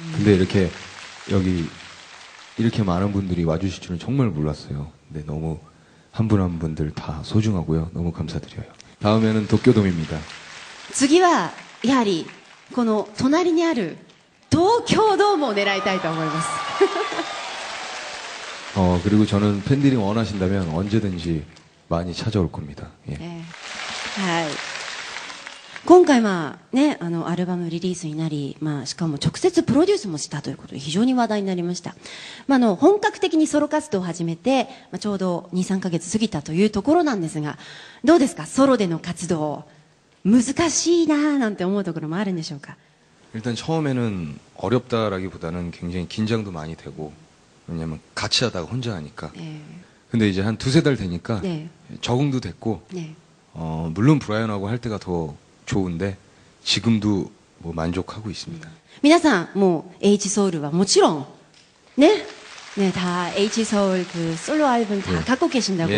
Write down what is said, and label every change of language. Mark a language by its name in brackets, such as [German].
[Korean] 근데 여기 이렇게 많은 분들이 와주실 줄은 정말 몰랐어요. 근데 너무 한 분 한 분들 다 소중하고요. 너무 감사드려요. 다음에는 도쿄돔입니다. [Japanese] 次はやはりこの隣にある東京ドームを狙いたいと思います。 [Korean] 그리고 저는 팬들이 원하신다면 언제든지 많이 찾아올 겁니다. 예. [Japanese] はい。今回ね、アルバムリリースになり、しかも直接プロデュースもしたということで非常に話題になりました。本格的にソロ活動を始めて、ちょうど2、3ヶ月過ぎたというところなんですが、どうですか、ソロでの活動。難しいなぁなんて思うところもあるんでしょうか? [Korean] 일단 처음에는 어렵다라기보다는 굉장히 긴장도 많이 되고 왜냐면 같이 하다가 혼자 하니까. 네. 근데 이제 한 2-3달 되니까 네. 적응도 됐고 네. 물론 브라이언하고 할 때가 더 좋은데 지금도 뭐 만족하고 있습니다. [Japanese] 皆さんもう Hソウルはもちろんね、 [Korean] 다 Hソウル그 솔로 앨범 다 갖고 계신다고요?